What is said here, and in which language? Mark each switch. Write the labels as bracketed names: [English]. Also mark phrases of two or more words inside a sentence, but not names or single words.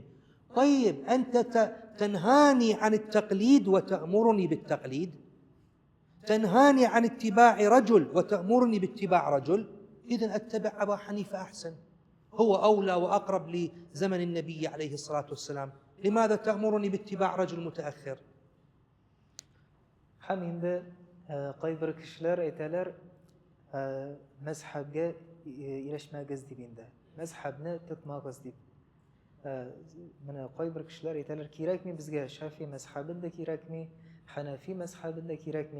[Arabic] طيب أنت تنهاني عن التقليد وتأمرني بالتقليد، تنهاني عن اتباع رجل وتأمرني باتباع رجل، إذن أتبع أبا حنيفة أحسن، هو أولى وأقرب لزمن النبي عليه الصلاة والسلام. لماذا تأمرني باتباع رجل متأخر؟ [Uzbek] Ham endi qaybir kishilar aytalar mazhabga erishmagiz deb, endi mazhabni tutmagiz deb. Mana qaybir kishilar aytalar kerakmi bizga Shafiy mazhabida kerakmi, Hanafiy mazhabida kerakmi?